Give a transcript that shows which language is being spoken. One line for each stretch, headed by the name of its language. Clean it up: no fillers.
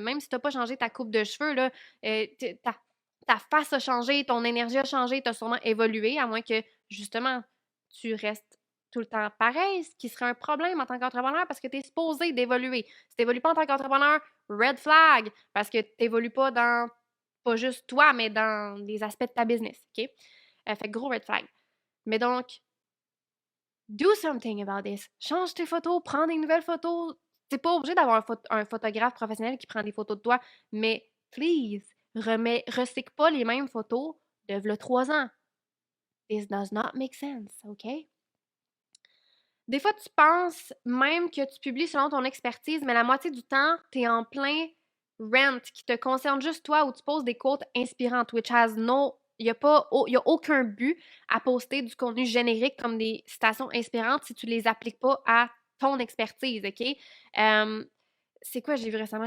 French: Même si tu n'as pas changé ta coupe de cheveux, là, ta face a changé, ton énergie a changé, tu as sûrement évolué, à moins que, justement, tu restes tout le temps pareil, ce qui serait un problème en tant qu'entrepreneur parce que tu es supposé d'évoluer. Si tu n'évolues pas en tant qu'entrepreneur, red flag, parce que tu n'évolues pas dans, pas juste toi, mais dans les aspects de ta business, OK? Fait que gros red flag. Mais donc,
English: do something about this.
French: Change tes photos, prends des nouvelles photos. T'es pas obligé d'avoir un photographe professionnel qui prend des photos de toi, mais please, recycle pas les mêmes photos de v'là 3 ans.
English: This does not make sense, OK?
French: Des fois, tu penses même que tu publies selon ton expertise, mais la moitié du temps, tu es en plein rant qui te concerne juste toi où tu poses des quotes inspirantes,
English: which has no.
French: Il n'y a aucun but à poster du contenu générique comme des citations inspirantes si tu les appliques pas à ton expertise, OK? C'est quoi j'ai vu récemment?